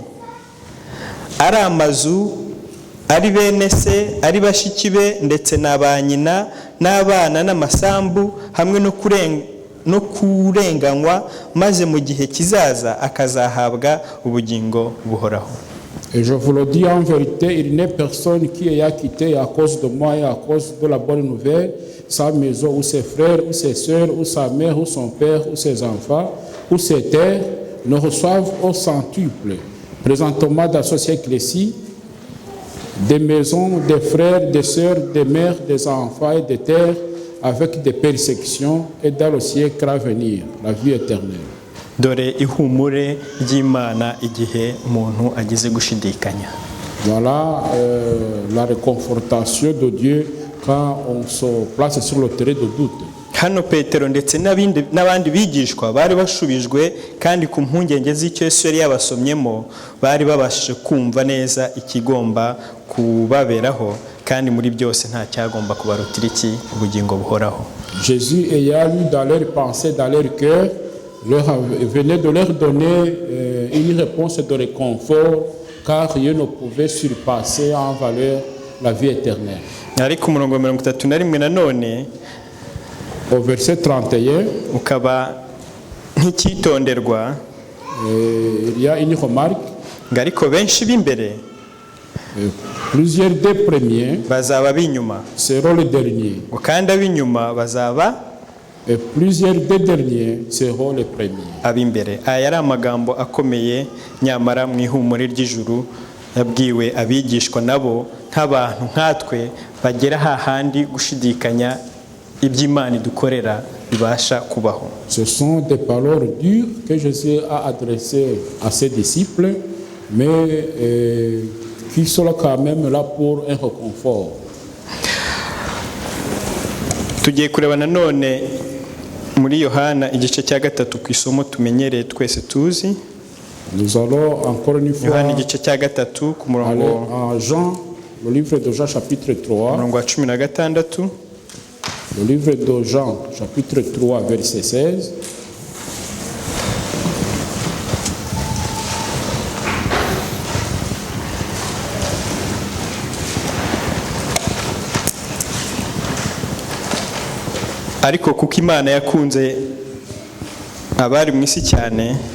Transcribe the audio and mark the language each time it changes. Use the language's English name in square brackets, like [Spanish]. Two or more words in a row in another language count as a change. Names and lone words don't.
[Kinyarwanda] Ari amazu, ari bene se, ari bashiki be, ndetse n'abanyina n'abana n'amasambu, hamwe no kurenganywa, maze mu gihe kizaza akazahabwa ubugingo buhoraho. [French] Et je vous le dis en vérité, il n'est personne qui ait quitté à cause de moi et à cause de la bonne nouvelle sa maison ou ses frères ou ses sœurs ou sa mère ou son père ou ses enfants ou ses terres ne reçoivent au centuple. Présentement dans ce siècle-ci, des maisons, des frères, des sœurs, des mères, des enfants et des terres avec des persécutions et dans le siècle à venir, la vie éternelle. [Kinyarwanda] Dore ihumure ry'Imana igihe umuntu agize gushidikanya. [French] Voilà la réconfortation de Dieu quand on se place sur le terrain de doute. [Kinyarwanda] Hano Petero ndetse n'abandi bigishwa bari bashubijwe, kandi ku mpungenge z'icyo Yesu yari yabasomyemo bari babashije kumva neza ikigomba kubaberaho, kandi muri byose nta cyagomba kubarutira iki ubugingo buhoraho. [French] Jésus ayant lu dans leurs pensées, dans leur cœur, venait de leur donner une réponse de réconfort car rien ne pouvait surpasser en valeur la vie éternelle. [Kinyarwanda] ariko umurongo wa 31 nanone [French] Au verset 31, [Kinyarwanda] ukaba nk'icyitonderwa, [French] il y a une remarque. [Kinyarwanda] ngo ariko benshi b'imbere [French] Plusieurs des premiers [Kinyarwanda] bazaba b'inyuma, [French] seront les derniers, [Kinyarwanda] ngo kandi ab'inyuma bazaba [French] et plusieurs des derniers seront les premiers. [Kinyarwanda] ab'imbere. Aya yari amagambo akomeye, nyamara mu ihumure ry'ijuru yabwiwe abigishwa nabo nk'abantu nkatwe bagera hahandi gushidikanya iby'Imana idukorera bibasha kubaho. [French] Ce sont des paroles dures que Jésus a adressées à ses disciples, mais qui sont quand même là pour un réconfort. [Kinyarwanda] Tugiye kureba nanone muri Yohana igice cya 3 ku isomo tumenyereye twese tuzi. [French] Nous allons encore une fois [Kinyarwanda] Yohana igice cya 3 ku [French] aller [Kinyarwanda] murongo [French] à Jean, le livre de Jean chapitre 3, [Kinyarwanda] wa 16. [French] le livre de Jean chapitre 3 verset 16. [Kinyarwanda] Ariko kuko Imana yakunze abari mu isi cyane,